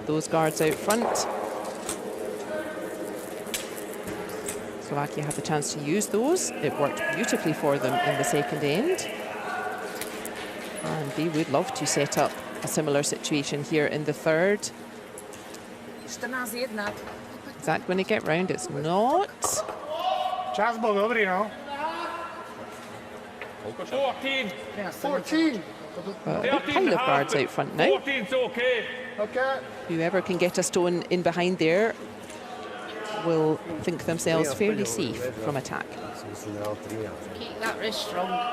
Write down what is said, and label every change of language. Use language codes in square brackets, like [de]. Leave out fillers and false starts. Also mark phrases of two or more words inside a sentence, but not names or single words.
[en] Those guards out front. Slovakia had the chance to use those. It worked beautifully for them in the second end. And they would love to set up a similar situation here in the third. 14-1. Is that going to get round? It's not. [sk] Čas bol dobrý, no. [en] 14. 14. But a big pile of guards out front now. 14's okay. Okay. Whoever can get a stone in behind there will think themselves fairly safe from attack. Keep that wrist strong.